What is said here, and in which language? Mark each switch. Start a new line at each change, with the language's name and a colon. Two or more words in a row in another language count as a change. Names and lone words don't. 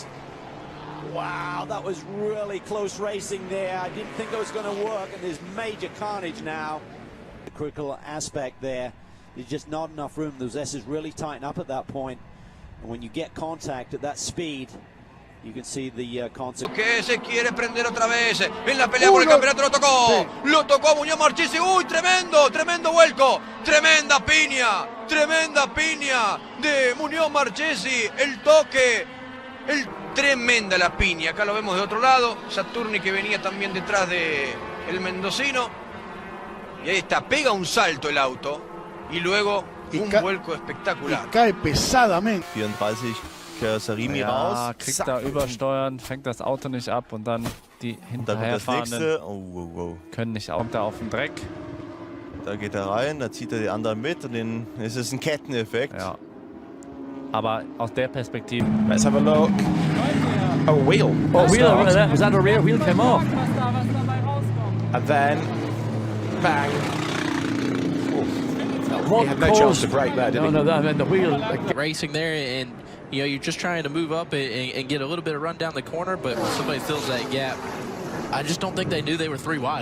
English: Wow, that was really close racing there. I didn't think it was going to work, and there's major carnage now. The critical aspect there is just not enough room. Those S's really tighten up at that point. And when you get contact at that speed, you can see the consequence.
Spanish: Que se quiere prender otra vez en la pelea por el campeonato, lo tocó. Sí. Lo tocó Muñoz Marchesi. Uy, tremendo, tremendo vuelco. Tremenda piña de Muñoz Marchesi. El toque, tremenda la piña. Acá lo vemos de otro lado. Saturni que venía también detrás de el mendocino. Y ahí está, pega un salto el auto. Y luego un vuelco espectacular. Y cae pesadamente.
German: 34 Karosserie raus. Kriegt da übersteuern, fängt das Auto nicht ab und dann die hinterherfahrenden können nicht auch. Kommt er auf den Dreck. Da geht er rein, da zieht er die anderen mit und dann ist es ein Ketteneffekt. Ja. Aber aus der Perspektive.
English: Let's have a look. Oh, wheel. Oh, wheel. Was that a rear wheel came off? And then, bang. He had no chance to brake there, did he? No, I mean the wheel. Racing there, and you know you're just trying to move up and get a little bit of run down the corner, but when somebody fills that gap, I just don't think they knew they were 3 wide.